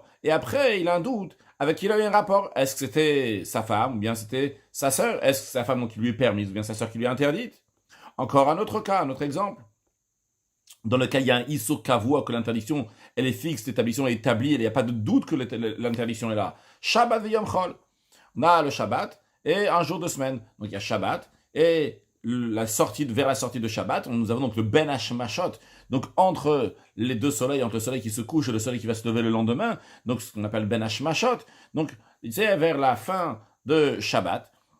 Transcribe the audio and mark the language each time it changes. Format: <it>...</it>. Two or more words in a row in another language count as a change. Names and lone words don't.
<fr>Et après, il a un doute avec qui il a eu un rapport. Est-ce que c'était sa femme ou bien c'était sa sœur? Est-ce que c'est sa femme donc, qui lui est permise ou bien sa sœur qui lui est interdite? Encore un autre cas, un autre exemple, dans lequel il y a un</fr> <he>איסור קבוע,</he> <fr>que l'interdiction, elle est fixe, l'établissement est établi, il n'y a pas de doute que l'interdiction est là.</fr> <he>שבת ויום חול.</he> <fr>On a le Shabbat et un jour de semaine. Donc il y a Shabbat et vers la sortie de Shabbat, nous avons donc le</fr> <he>בין השמשות.</he> <fr>Donc entre les deux soleils, entre le soleil qui se couche et le soleil qui va se lever le lendemain, donc ce qu'on appelle</fr> <he>בין השמשות.</he> <fr>Donc c'est vers la fin de Shabbat.</fr>